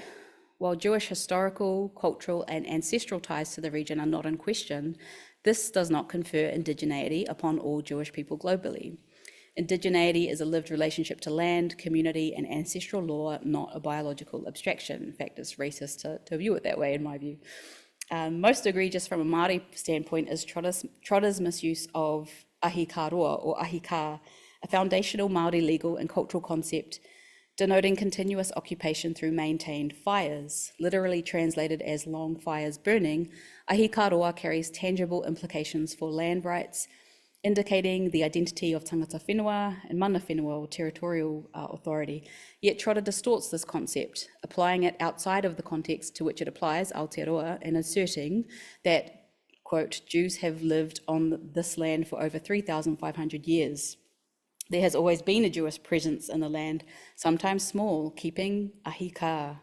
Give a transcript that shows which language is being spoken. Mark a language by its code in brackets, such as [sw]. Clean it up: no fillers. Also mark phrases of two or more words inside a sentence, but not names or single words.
[en] While Jewish historical, cultural, and ancestral ties to the region are not in question, this does not confer indigeneity upon all Jewish people globally. Indigeneity is a lived relationship to land, community, and ancestral law, not a biological abstraction. In fact, it's racist to view it that way, in my view. Most egregious from a Māori standpoint is Trotter's misuse of [mi] ahi ka roa, [en] or [mi] ahi ka, [en] a foundational Māori legal and cultural concept denoting continuous occupation through maintained fires. Literally translated as long fires burning, [mi] ahi ka roa [en] carries tangible implications for land rights, indicating the identity of [mi] tangata whenua [en] and [mi] mana whenua, [en] or territorial authority. Yet Trotter distorts this concept, applying it outside of the context to which it applies, Aotearoa, and asserting that, quote, Jews have lived on this land for over 3,500 years. There has always been a Jewish presence in the land, sometimes small, keeping [mi] ahi ka.